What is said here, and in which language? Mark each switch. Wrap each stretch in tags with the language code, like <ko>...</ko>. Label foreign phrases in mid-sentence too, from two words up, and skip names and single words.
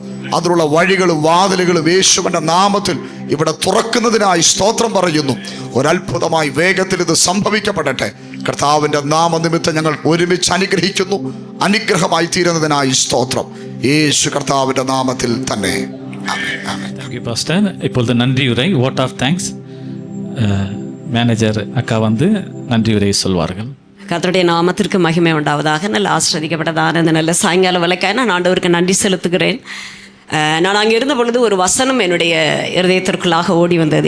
<ml>അതിനുള്ള വഴികളും വാതിലുകളും യേശുവിൻ്റെ നാമത്തിൽ ഇവിടെ തുറക്കുന്നതിനായി സ്തോത്രം പറയുന്നു. ഒരത്ഭുതമായി വേഗത്തിൽ ഇത് സംഭവിക്കപ്പെടട്ടെ. കർത്താവിൻ്റെ നാമനിമിത്തം ഞങ്ങൾ ഒരുമിച്ച് അനുഗ്രഹിക്കുന്നു. അനുഗ്രഹമായി തീരുന്നതിനായി സ്തോത്രം യേശു കർത്താവിൻ്റെ നാമത്തിൽ തന്നെ.</ml> <en>thank you pastor.</en> <ta>இப்பொழுது நன்றியுரை</ta> <en>vote of thanks</en> <ta>மேனேஜர் அக்கா வந்து நன்றியுரை சொல்வார்கள். கர்த்தருடைய நாமத்திற்கு மகிமை உண்டாவதாக. நல்ல ஆசிர்வதிக்கப்பட்டதான இந்த நல்ல சாயங்கால வேலைக்காக நான் ஆண்டவருக்கு நன்றி செலுத்துகிறேன். நான் அங்கே இருந்த பொழுது ஒரு வசனம் என்னுடைய இருதயத்திற்குள்ளாக ஓடி வந்தது.</ta>